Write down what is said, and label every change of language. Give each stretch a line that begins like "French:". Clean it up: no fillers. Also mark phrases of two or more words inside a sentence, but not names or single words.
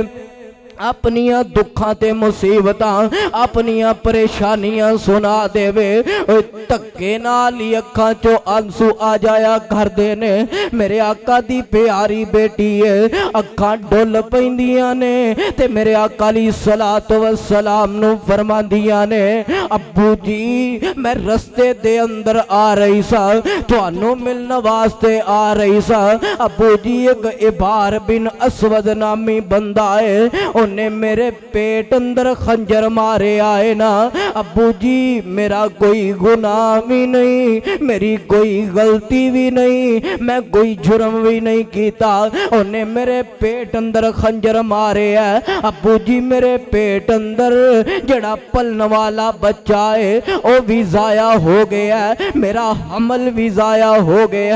Punjabi: اپنیاں دکھاں تے مصیبتاں اپنیاں پریشانیاں سنا دیوے دھکے نال ہی اکھاں چوں آنسو آ جایا کردے نے میرے آقا دی پیاری بیٹی ہے اکھاں ڈل پیندیاں نے تے میرے آقا
Arabic: لي صلاة و سلام
Punjabi: نوں فرماندیاں نے ابو جی میں رستے دے اندر آ رہی سا تہانوں ملنے واسطے آ رہی سا ابو جی ایک ہبار بن اسود نامی بندہ ہے انہیں میرے پیٹ اندر خنجر مارے آئے نا ابو جی میرا کوئی گناہ بھی نہیں میری کوئی غلطی بھی نہیں میں کوئی جرم بھی نہیں کیتا انہیں میرے پیٹ اندر خنجر مارے ہے ابو جی میرے پیٹ اندر جڑا پلنے والا بچہ ہے وہ بھی ضائع ہو گیا ہے میرا حمل بھی ضائع ہو گیا